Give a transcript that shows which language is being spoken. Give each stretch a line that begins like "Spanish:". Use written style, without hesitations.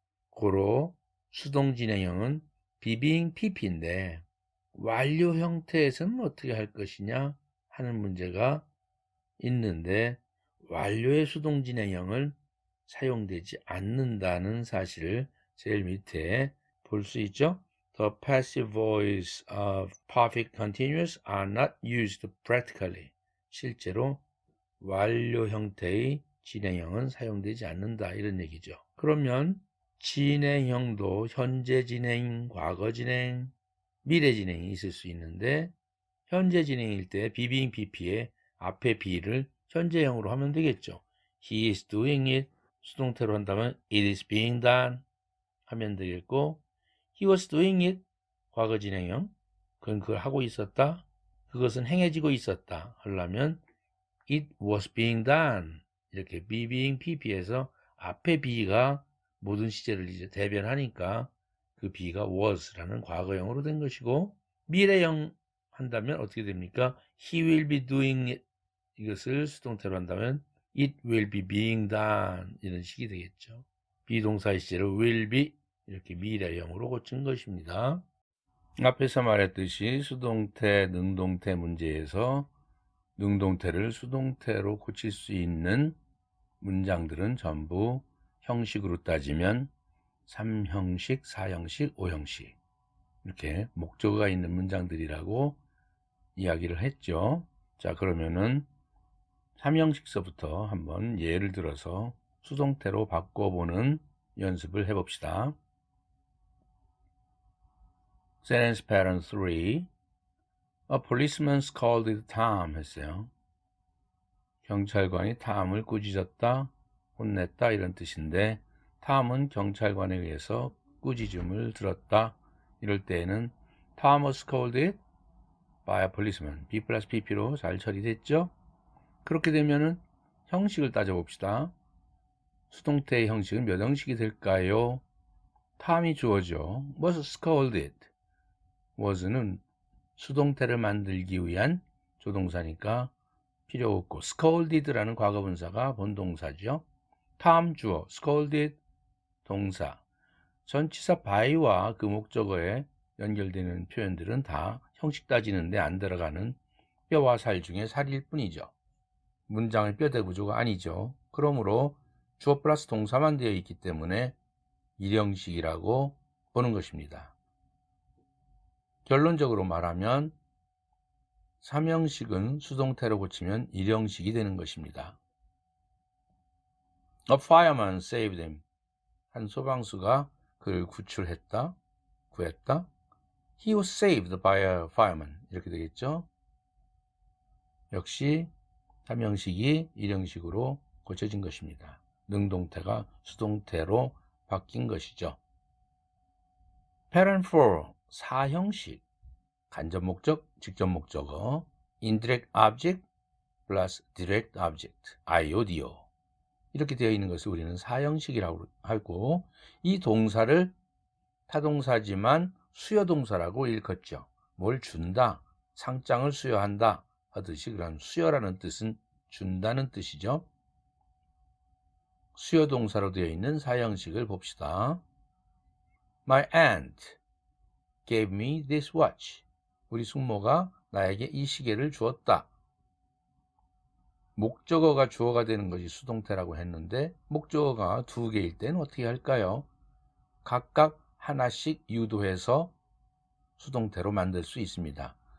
Korean: 고로 수동 진행형은 being pp인데 완료 형태에서는 어떻게 할 것이냐 하는 문제가 있는데 완료의 수동 진행형은 사용되지 않는다는 사실을 제일 밑에 볼 수 있죠.
English: The passive voice of perfect continuous are not used practically.
Korean: 실제로 완료 형태의 진행형은 사용되지 않는다 이런 얘기죠. 그러면 진행형도 현재 진행, 과거 진행, 미래 진행이 있을 수 있는데 현재 진행일 때 being pp에 앞에 be를 현재형으로 하면 되겠죠.
English: He is doing it.
Korean: 수동태로 한다면
English: it is being done
Korean: 하면 되겠고,
English: he was doing it.
Korean: 과거 진행형. 그건 그걸 하고 있었다. 그것은 행해지고 있었다. 하려면
English: it was being done.
Korean: 이렇게 being pp에서 앞에 be가 모든 시제를 이제 대변하니까 그 be가 was라는 과거형으로 된 것이고, 미래형 한다면 어떻게 됩니까?
English: He will be doing it.
Korean: 이것을 수동태로 한다면
English: it will be being done
Korean: 이런 식이 되겠죠. 비동사의 시제를 will be 이렇게 미래형으로 고친 것입니다. 앞에서 말했듯이 수동태, 능동태 문제에서 능동태를 수동태로 고칠 수 있는 문장들은 전부 형식으로 따지면 3형식, 4형식, 5형식 이렇게 목적어가 있는 문장들이라고 이야기를 했죠. 자, 그러면은 3형식서부터 한번 예를 들어서 수동태로 바꿔보는 연습을 해봅시다.
English: Sentence pattern 3. A policeman scolded Tom
Korean: 했어요. 경찰관이 탐을 꾸짖었다, 혼냈다 이런 뜻인데, 탐은 경찰관에 의해서 꾸짖음을 들었다. 이럴 때에는
English: Tom was scolded by a policeman.
Korean: B 플러스 PP로 잘 처리됐죠? 그렇게 되면은 형식을 따져봅시다. 수동태의 형식은 몇 형식이 될까요? 탐이 주어죠. was scolded. was는 수동태를 만들기 위한 조동사니까 필요 없고, scolded라는 과거분사가 본동사죠. 탐 주어, scolded 동사. 전치사 by와 그 목적어에 연결되는 표현들은 다 형식 따지는데 안 들어가는 뼈와 살 중에 살일 뿐이죠. 문장의 뼈대 구조가 아니죠. 그러므로 주어 플러스 동사만 되어 있기 때문에 일형식이라고 보는 것입니다. 결론적으로 말하면 3형식은 수동태로 고치면 1형식이 되는 것입니다.
English: A fireman saved him.
Korean: 한 소방수가 그를 구출했다, 구했다.
English: He was saved by a fireman.
Korean: 이렇게 되겠죠. 역시 3형식이 1형식으로 고쳐진 것입니다. 능동태가 수동태로 바뀐 것이죠.
English: Pattern 4. 4형식.
Korean: 간접 목적, 직접 목적어,
English: indirect object plus direct object, IODO.
Korean: 이렇게 되어 있는 것을 우리는 4형식이라고 하고, 이 동사를 타동사지만 수여동사라고 일컫죠. 뭘 준다, 상장을 수여한다 하듯이, 그런 수여라는 뜻은 준다는 뜻이죠. 수여동사로 되어 있는 4형식을 봅시다.
English: My aunt gave me this watch.
Korean: 우리 숙모가 나에게 이 시계를 주었다. 목적어가 주어가 되는 것이 수동태라고 했는데, 목적어가 2개일 때는 어떻게 할까요? 각각 하나씩 유도해서 수동태로 만들 수 있습니다.